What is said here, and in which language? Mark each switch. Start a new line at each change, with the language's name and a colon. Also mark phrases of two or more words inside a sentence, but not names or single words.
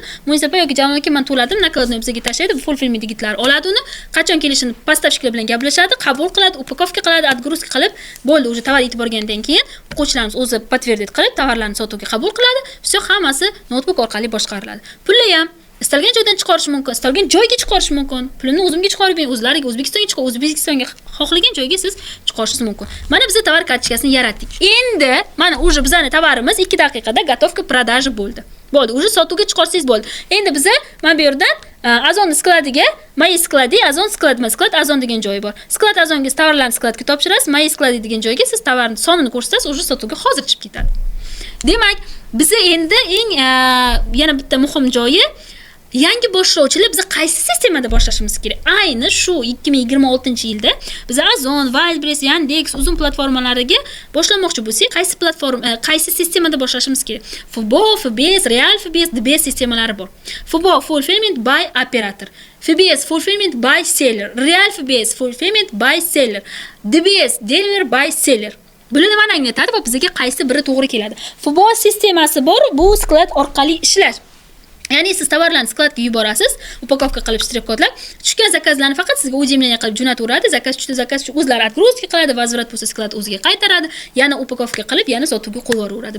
Uzbek: Munisipa yoki Jalol aka men to'ladim, nakladni bizga tashlaydi, fulfillment yigitlar oladi uni, qachon kelishini поставщикlar bilan gaplashadi, qabul qiladi, upakovka qiladi, отгрузка qilib, bo'ldi, уже tovar yetib borgandan keyin o'quvchilarimiz o'zi подтвердить qilib, tovarlarni sotuvga qabul qiladi. Все hammasi notebook orqali boshqariladi. Pulni ham istalgan joydan chiqarish mumkin, istalgan joyga chiqarish mumkin. Pulni o'zimga chiqarib bering, o'zlariga O'zbekistonga chiqib, O'zbekistonga xohlagan joyga siz chiqarishingiz mumkin. Mana biz tovar kartochkasini yaratdik. Endi mana уже bizning tovarimiz 2 daqiqada
Russian: готов к продаже
Uzbek: bo'ldi. Bo'ldi, уже sotuvga chiqarsangiz bo'ldi. Endi biz mana bu yerdan Azon skladiga, May skladi, Azon skladma, sklad Azon degan joyi bor. Sklad Azonga tovarlarni skladga topshirasiz, May skladi degan joyga siz tovarni sonini ko'rsatasiz, уже sotuvga hozir chiqib ketadi. Demak, biz endi eng yana bitta muhim joyi, yangi boshlovchilar biz qaysi sistemada boshlashimiz kerak? Ayni shu 2026-yilda biz Azon, Wildberries, Yandex uzun platformalariga boshlamoqchi bo'lsak, qaysi sistemada boshlashimiz kerak? FBO, FBS, Real FBS, DBS sistemalari bor.
English: FBO fulfillment by operator, FBS fulfillment by seller, Real FBS fulfillment by seller, DBS deliver by seller.
Uzbek: Bularni mana anglatadi va bizga qaysi biri to'g'ri keladi. FBO sistemasi bor, bu sklad orqali ishlash. Ya'ni siz tovarlarni skladga yuborasiz, upakovka qilib shtrix-kodlab, tushgan zakazlarni faqat sizga o'zimlaniya qilib jo'nataveradi. Zakaz tushdi, o'zlari отгрузка qiladi, vaziyat bo'lsa sklad o'ziga qaytaradi, yana upakovka qilib, yana sotuvga qo'yib.